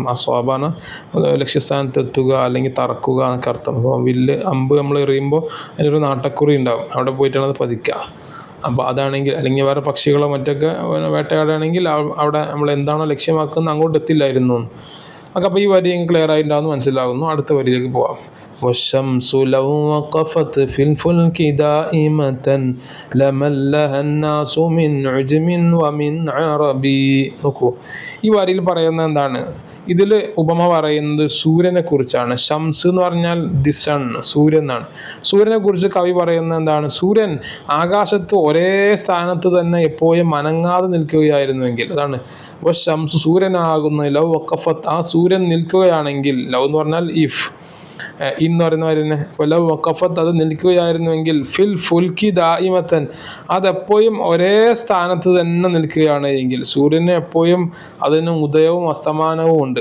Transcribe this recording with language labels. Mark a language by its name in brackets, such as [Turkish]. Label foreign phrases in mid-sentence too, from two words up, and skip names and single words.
[Malayalam] അസ്വാബാന ലക്ഷ്യസ്ഥാനത്ത് എത്തുക അല്ലെങ്കിൽ തറക്കുക എന്നൊക്കെ അർത്ഥം. അപ്പോൾ വില്ല് അമ്പ് നമ്മൾ എറിയുമ്പോൾ അതിനൊരു നാട്ടക്കുറി ഉണ്ടാവും, അവിടെ പോയിട്ടാണ് അത് പതിക്കുക. അപ്പോൾ അതാണെങ്കിൽ, അല്ലെങ്കിൽ വേറെ പക്ഷികളോ മറ്റൊക്കെ വേട്ടയാടുകയാണെങ്കിൽ അവിടെ നമ്മൾ എന്താണോ ലക്ഷ്യമാക്കുന്നത് അങ്ങോട്ട് എത്തില്ലായിരുന്നു. അപ്പോൾ ഈ വരി ക്ലിയർ ആയിട്ടുണ്ടാവുമെന്ന് മനസ്സിലാകുന്നു. അടുത്ത വരിയിലേക്ക് പോവാം. [Arabic] والشمس لو وقفت في الفلك دائمة لملها الناس من عجم ومن عربي. [Malayalam] നോക്കൂ, ഈ വരിയിൽ പറയുന്നത് എന്താണ്? ഇതിൽ ഉപമ പറയുന്നത് സൂര്യനെ കുറിച്ചാണ്. ഷംസ് എന്ന് പറഞ്ഞാൽ [English] the sun, [Malayalam] സൂര്യൻ എന്നാണ്. സൂര്യനെ കുറിച്ച് കവി പറയുന്നത് എന്താണ്? സൂര്യൻ ആകാശത്ത് ഒരേ സ്ഥാനത്ത് തന്നെ എപ്പോഴും അനങ്ങാതെ നിൽക്കുകയായിരുന്നുവെങ്കിൽ, അതാണ് അപ്പോൾ ഷംസ് സൂര്യനാകുന്ന [Arabic] لو وقفت, [Malayalam] ആ സൂര്യൻ നിൽക്കുകയാണെങ്കിൽ, ലൗ എന്ന് പറഞ്ഞാൽ ഇഫ്, എന്ന് പറയുന്നവരെന്നെ [Arabic] لو وقفت, [Malayalam] അത് നിൽക്കുകയായിരുന്നുവെങ്കിൽ, [Arabic] في الفلك دائمة, [Malayalam] അതെപ്പോഴും ഒരേ സ്ഥാനത്ത് തന്നെ നിൽക്കുകയാണ് എങ്കിൽ, സൂര്യന് എപ്പോഴും അതിന് ഉദയവും അസ്തമാനവും ഉണ്ട്.